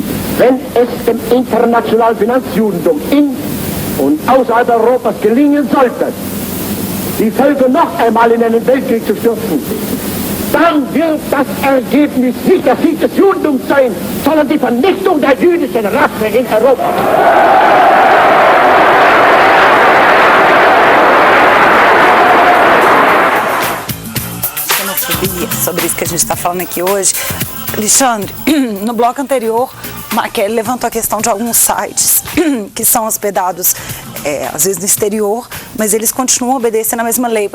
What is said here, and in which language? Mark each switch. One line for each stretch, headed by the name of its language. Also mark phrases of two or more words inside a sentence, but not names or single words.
German: Wenn es dem internationalen Finanzjudentum in und außerhalb Europas gelingen sollte, die Völker noch einmal in einen Weltkrieg zu stürzen, dann wird das Ergebnis nicht der Sieg des Judentums sein, sondern die Vernichtung der jüdischen Rasse in Europa.
Portuguese: Sobre isso que a gente está falando aqui hoje. Alexandre, no bloco anterior, Marquelli levantou a questão de alguns sites que são hospedados, às vezes no exterior, mas eles continuam obedecendo a mesma lei.